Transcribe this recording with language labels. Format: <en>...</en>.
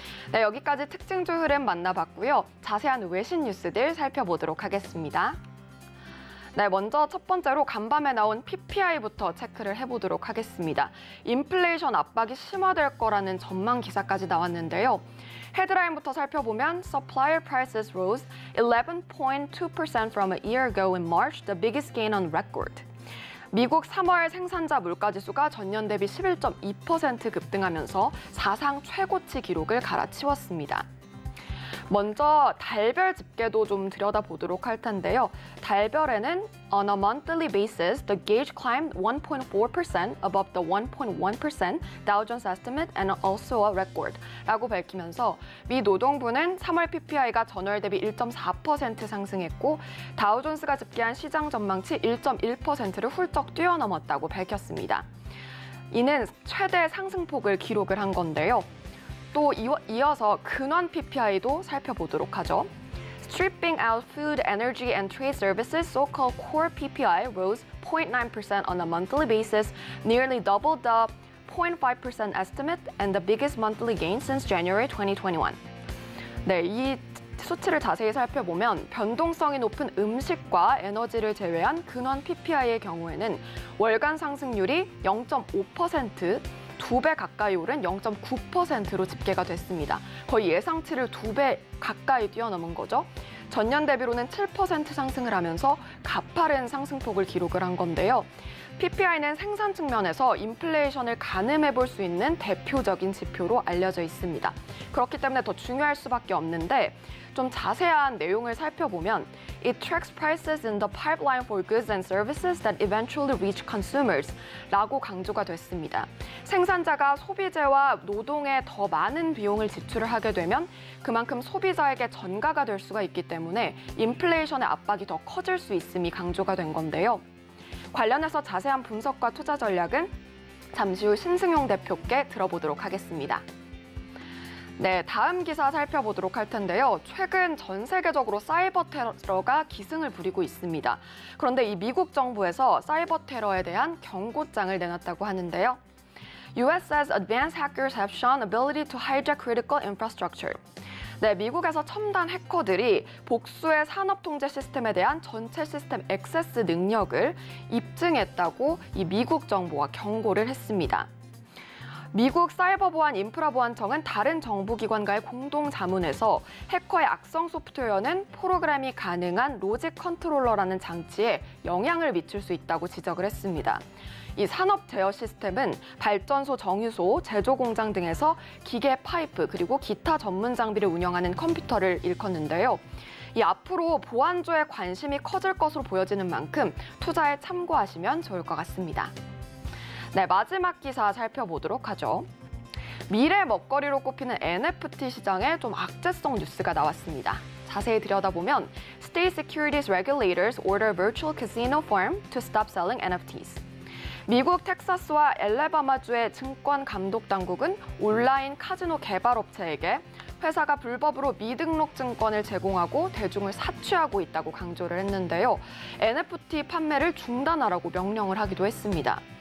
<ko>네, 여기까지 특징주 흐름 만나봤고요. 자세한 외신 뉴스들 살펴보도록 하겠습니다. 네, 먼저 첫 번째로 간밤에 나온 PPI부터 체크를 해보도록 하겠습니다. 인플레이션 압박이 심화될 거라는 전망 기사까지 나왔는데요. 헤드라인부터 살펴보면</ko> <en>Supplier prices rose 11.2% from a year ago in March, the biggest gain on record.</en> <ko>미국 3월 생산자 물가지수가 전년 대비 11.2% 급등하면서 사상 최고치 기록을 갈아치웠습니다. 먼저 달별 집계도 좀 들여다보도록 할 텐데요. 달별에는</ko> <en>On a monthly basis, the gauge climbed 1.4% above the 1.1% Dow Jones estimate and also a record</en> <ko>라고 밝히면서 미 노동부는 3월 PPI가 전월 대비 1.4% 상승했고 다우존스가 집계한 시장 전망치 1.1%를 훌쩍 뛰어넘었다고 밝혔습니다. 이는 최대 상승폭을 기록을 한 건데요. 또 이어서 근원 PPI도 살펴보도록 하죠.</ko> <en>Stripping out food, energy, and trade services, so-called core PPI rose 0.9% on a monthly basis, nearly double the 0.5% estimate and the biggest monthly gain since January 2021.</en> <ko>네, 이 수치를 자세히 살펴보면 변동성이 높은 음식과 에너지를 제외한 근원 PPI의 경우에는 월간 상승률이 0.5%, 2배 가까이 오른 0.9%로 집계가 됐습니다. 거의 예상치를 2배 가까이 뛰어넘은 거죠. 전년 대비로는 7% 상승을 하면서 가파른 상승폭을 기록을 한 건데요. PPI는 생산 측면에서 인플레이션을 가늠해 볼 수 있는 대표적인 지표로 알려져 있습니다. 그렇기 때문에 더 중요할 수밖에 없는데 좀 자세한 내용을 살펴보면</ko> <en>It tracks prices in the pipeline for goods and services that eventually reach consumers</en> <ko>라고 강조가 됐습니다. 생산자가 소비재와 노동에 더 많은 비용을 지출을 하게 되면 그만큼 소비자에게 전가가 될 수가 있기 때문에 인플레이션의 압박이 더 커질 수 있음이 강조가 된 건데요. 관련해서 자세한 분석과 투자 전략은 잠시 후 신승용 대표께 들어보도록 하겠습니다. 네, 다음 기사 살펴보도록 할 텐데요. 최근 전 세계적으로 사이버 테러가 기승을 부리고 있습니다. 그런데 이 미국 정부에서 사이버 테러에 대한 경고장을 내놨다고 하는데요.</ko> <en>US says advanced hackers have shown ability to hijack critical infrastructure.</en> <ko>네, 미국에서 첨단 해커들이 복수의 산업 통제 시스템에 대한 전체 시스템 액세스 능력을 입증했다고 이 미국 정부와 경고를 했습니다. 미국 사이버보안 인프라보안청은 다른 정부기관과의 공동자문에서 해커의 악성 소프트웨어는 프로그램이 가능한 로직 컨트롤러라는 장치에 영향을 미칠 수 있다고 지적을 했습니다. 이 산업 제어 시스템은 발전소, 정유소, 제조 공장 등에서 기계 파이프 그리고 기타 전문 장비를 운영하는 컴퓨터를 일컫는데요. 이 앞으로 보안조에 관심이 커질 것으로 보여지는 만큼 투자에 참고하시면 좋을 것 같습니다. 네, 마지막 기사 살펴보도록 하죠. 미래 먹거리로 꼽히는 NFT 시장에 좀 악재성 뉴스가 나왔습니다. 자세히 들여다보면</ko> <en>State Securities Regulators order virtual casino firm to stop selling NFTs.</en> <ko>미국 텍사스와 엘레바마주의 증권 감독 당국은 온라인 카지노 개발업체에게 회사가 불법으로 미등록 증권을 제공하고 대중을 사취하고 있다고 강조를 했는데요. NFT 판매를 중단하라고 명령을 하기도 했습니다.</ko>